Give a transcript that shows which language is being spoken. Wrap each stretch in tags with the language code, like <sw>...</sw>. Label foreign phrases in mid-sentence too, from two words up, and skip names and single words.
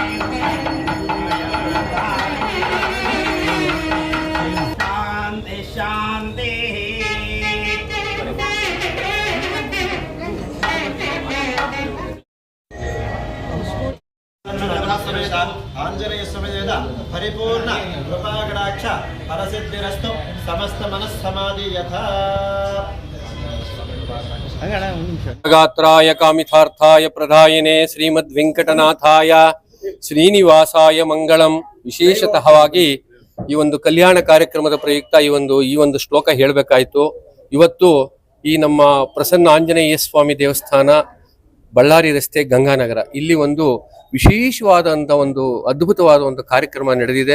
<sa>शांति शांति आंजनेय समेत परिपूर्ण कृपाकटाक्ष फलसिद्धिरस्तु समस्त मनस्समाधि यथा गात्राय कामितार्थाय प्रदायिने ಶ್ರೀಮದ್ವೆಂಕಟನಾಥಾಯ ಶ್ರೀನಿವಾಸಾಯ ಮಂಗಳಂ.</sa> <kn>ವಿಶೇಷತಃವಾಗಿ ಈ ಒಂದು ಕಲ್ಯಾಣ ಕಾರ್ಯಕ್ರಮದ ಪ್ರಯುಕ್ತ ಈ ಒಂದು ಶ್ಲೋಕ ಹೇಳಬೇಕಾಯಿತು. ಇವತ್ತು ಈ ನಮ್ಮ ಪ್ರಸನ್ನ ಆಂಜನೇಯ ಸ್ವಾಮಿ ದೇವಸ್ಥಾನ ಬಳ್ಳಾರಿ ರಸ್ತೆ ಗಂಗಾನಗರ ಇಲ್ಲಿ ಒಂದು ವಿಶೇಷವಾದಂಥ ಒಂದು ಅದ್ಭುತವಾದ ಒಂದು ಕಾರ್ಯಕ್ರಮ ನಡೆದಿದೆ.</kn>